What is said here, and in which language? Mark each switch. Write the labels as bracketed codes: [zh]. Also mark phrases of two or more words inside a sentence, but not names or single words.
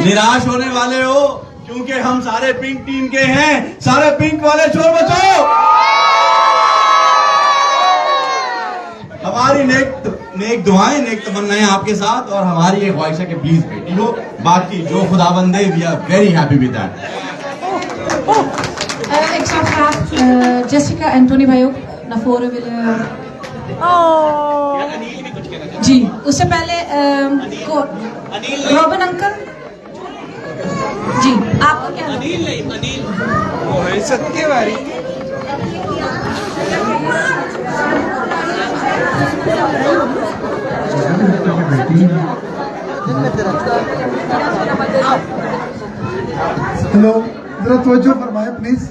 [hi] निराश होने वाले हो क्योंकि हम सारे पिंक टीम के हैं। सारे पिंक वाले शोर बचाओ। हमारी नेक दुआएं, नेक तमन्नाएं आपके साथ, और हमारी ये ख्वाहिश है कि प्लीज बेटी हो। बाकी जो खुदाबंद है, [en] We are very happy with that. [nl] Ik zou graag Jessica en Tony भाइयों naar voren willen. [hi] जी, उससे पहले रॉबिन अंकल जी, आपको क्या? अनिल नहीं, अनिल वो है सत्यवारी। हेलो, जरा तवज्जो फरमाएं प्लीज।